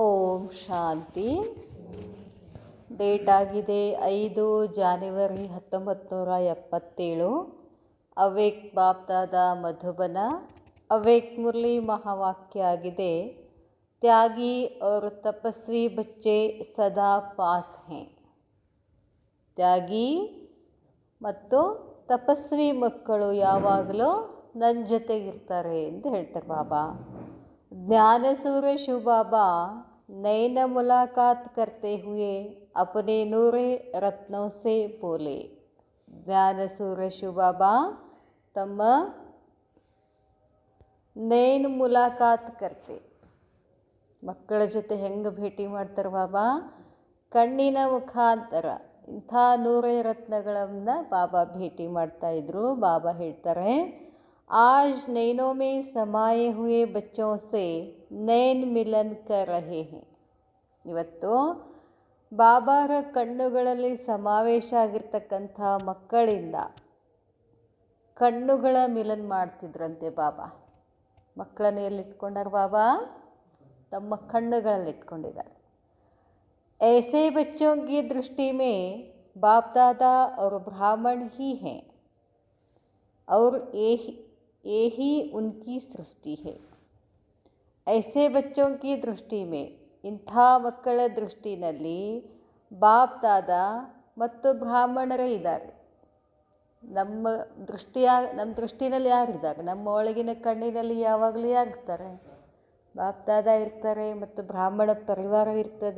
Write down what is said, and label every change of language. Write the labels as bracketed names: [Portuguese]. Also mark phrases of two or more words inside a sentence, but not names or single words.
[Kannada] ಓಂ ಶಾಂತಿ. ಡೇಟ್ ಆಗಿದೆ 5 ಜಾನ್ವರಿ 1977. ಅವೇಕ್ ಬಾಪ್ದಾದ ಮಧುಬನ. ಅವೇಕ್ ಮುರಳಿ ಮಹಾವಾಕ್ಯ ಆಗಿದೆ, [Hindi] त्यागी और तपस्वी बच्चे सदा पास हैं. [Kannada] ತ್ಯಾಗಿ ಮತ್ತು ತಪಸ್ವಿ ಮಕ್ಕಳು ಯಾವಾಗಲೂ ನನ್ನ ಜೊತೆಗಿರ್ತಾರೆ ಅಂತ ಹೇಳ್ತಾರೆ ಬಾಬಾ. [Hindi] ज्ञान सूर्य शिव बाबा नैन मुलाकात करते हुए अपने नूरे रत्नों से बोले. ज्ञान सूर्य शिव बाबा [Kannada] तಮ್ಮ [Hindi] नैन मुलाकात करते, [Kannada] ಮಕ್ಕಳ ಜೊತೆ ಹೆಂಗೆ ಭೇಟಿ ಮಾಡ್ತಾರೆ ಬಾಬಾ? ಕಣ್ಣಿನ ಮುಖಾಂತರ. ಇಂಥ ನೂರೇ ರತ್ನಗಳನ್ನು ಬಾಬಾ ಭೇಟಿ ಮಾಡ್ತಾಯಿದ್ರು. ಬಾಬಾ ಹೇಳ್ತಾರೆ, [Hindi] आज नैनों में समाये हुए बच्चों से नैन मिलन कर रहे हैं. [Kannada] ಇವತ್ತು ಬಾಬಾರ ಕಣ್ಣುಗಳಲ್ಲಿ ಸಮಾವೇಶ ಆಗಿರ್ತಕ್ಕಂಥ ಮಕ್ಕಳಿಂದ ಕಣ್ಣುಗಳ ಮಿಲನ್ ಮಾಡ್ತಿದ್ರಂತೆ ಬಾಬಾ. ಮಕ್ಕಳನ್ನು ಎಲ್ಲಿಟ್ಕೊಂಡಾರ ಬಾಬಾ? ತಮ್ಮ ಕಣ್ಣುಗಳಲ್ಲಿ ಇಟ್ಕೊಂಡಿದ್ದಾರೆ. [Hindi] ऐसे बच्चों की दृष्टि में बाप दादा और ब्राह्मण ही हैं और ये ही उनकी सृष्टि है. ऐसे बच्चों की दृष्टि में, [Kannada] ಇಂಥ ಮಕ್ಕಳ ದೃಷ್ಟಿನಲ್ಲಿ ಬಾಪ್ ದಾದ ಮತ್ತು ಬ್ರಾಹ್ಮಣರೇ ಇದ್ದಾರೆ. ನಮ್ಮ ದೃಷ್ಟಿನಲ್ಲಿ ಯಾರಿದ್ದಾರೆ? ನಮ್ಮ ಒಳಗಿನ ಕಣ್ಣಿನಲ್ಲಿ ಯಾವಾಗಲೂ ಯಾರಿರ್ತಾರೆ? ಬಾಪ್ ದಾದ ಇರ್ತಾರೆ ಮತ್ತು ಬ್ರಾಹ್ಮಣ ಪರಿವಾರ ಇರ್ತದೆ.